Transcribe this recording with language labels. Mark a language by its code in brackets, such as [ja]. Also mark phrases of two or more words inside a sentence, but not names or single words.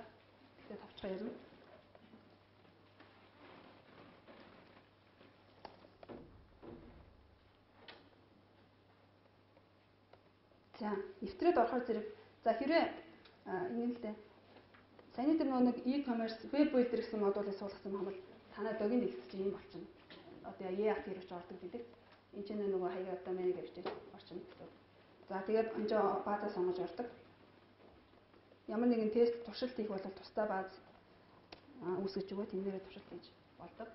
[mn] Тэгэхээр товчхон ярина. За, нэвтрээд орохоор зэрэг за хэрвээ ингэ л дээ. Саяны тэр нэг [en] e-commerce web builder [mn] гэсэн модулыг суулгасан юм бол танай логин дэлгэц чинь юм болчихно. Одоо EAT гэж ордог гэдэг. Энд чинь нөгөө хаяг домен гэж орчино гэсэн. За тэгээд энэ баазаа сонгож ордог. Ямар нэгэн тест туршилт хийх бол тусдаа бааз үүсгэж өгөө тэмнэрээ туршилт хийж болдог.